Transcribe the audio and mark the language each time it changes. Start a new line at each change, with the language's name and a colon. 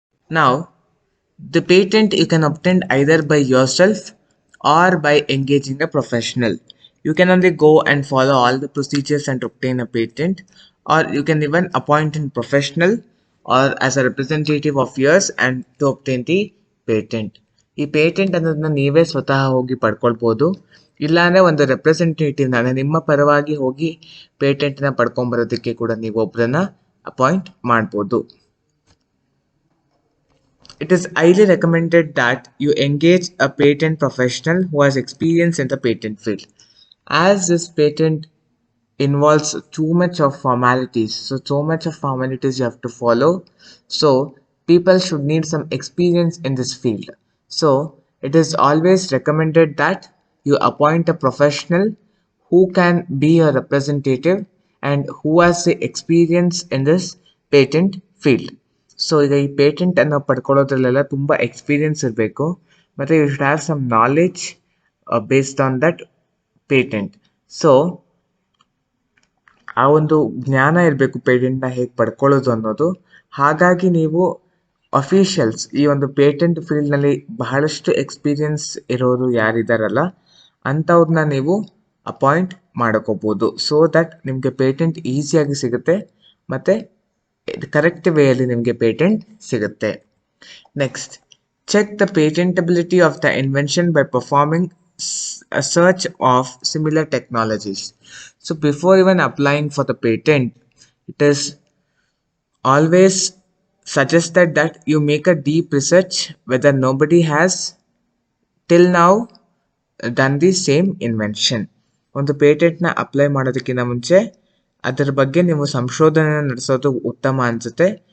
English: Now, the patent you can obtain either by yourself or by engaging a professional. You can only go and follow all the procedures and obtain a patent, or you can even appoint a professional or as a representative of yours and to obtain the patent.
Kannada: ಈ patent ಅನ್ನೋದನ್ನ ನೀವೇ ಸ್ವತಃ ಹೋಗಿ ಪಡ್ಕೊಳ್ಬೋದು. ಇಲ್ಲಾಂದ್ರೆ ಒಂದು representative ನಿಮ್ಮ ಪರವಾಗಿ ಹೋಗಿ ಪೇಟೆಂಟ್ನ ಪಡ್ಕೊಂಬರೋದಕ್ಕೆ ಕೂಡ ನೀವು ಒಬ್ಬರನ್ನ ಅಪಾಯಿಂಟ್ ಮಾಡ್ಬೋದು.
English: It is highly recommended that you engage a patent professional who has experience in the patent field, as this patent involves too much of formalities. So much of formalities you have to follow. So people should need some experience in this field. So it is always recommended that you appoint a professional who can be a representative and who has the experience in this patent field.
Kannada: So ಈಗ ಈ patent ಅನ್ನು ಪಡ್ಕೊಳ್ಳೋದ್ರಲ್ಲೆಲ್ಲ ತುಂಬ experience ಇರಬೇಕು, ಮತ್ತು
English: You should have some knowledge based on that patent.
Kannada: So ಆ ಒಂದು ಜ್ಞಾನ ಇರಬೇಕು ಪೇಟೆಂಟ್ನ ಹೇಗೆ ಪಡ್ಕೊಳ್ಳೋದು ಅನ್ನೋದು. ಹಾಗಾಗಿ ನೀವು ಅಫಿಷಿಯಲ್ಸ್, ಈ ಒಂದು ಪೇಟೆಂಟ್ ಫೀಲ್ಡ್ನಲ್ಲಿ ಬಹಳಷ್ಟು ಎಕ್ಸ್ಪೀರಿಯನ್ಸ್ ಇರೋರು ಯಾರಿದ್ದಾರಲ್ಲ ಅಂಥವ್ರನ್ನ ನೀವು ಅಪಾಯಿಂಟ್ ಮಾಡ್ಕೋಬೋದು. ಸೊ ದಟ್ ನಿಮಗೆ ಪೇಟೆಂಟ್ ಈಸಿಯಾಗಿ ಸಿಗುತ್ತೆ ಮತ್ತು ಕರೆಕ್ಟ್ ವೇಯಲ್ಲಿ ನಿಮಗೆ ಪೇಟೆಂಟ್ ಸಿಗುತ್ತೆ.
English: Next, check the patentability of the invention by performing a search of similar technologies. So before even applying for the patent, it is always suggested that you make a deep research whether nobody has till now done the same invention.
Kannada: ಒಂದು ಪೇಟೆಂಟ್ನ apply ಮಾಡೋದಕ್ಕಿಂತ ಮುಂಚೆ ಅದರ ಬಗ್ಗೆ ನೀವು ಸಂಶೋಧನೆ ನಡೆಸೋದು ಉತ್ತಮ ಅನಿಸುತ್ತೆ.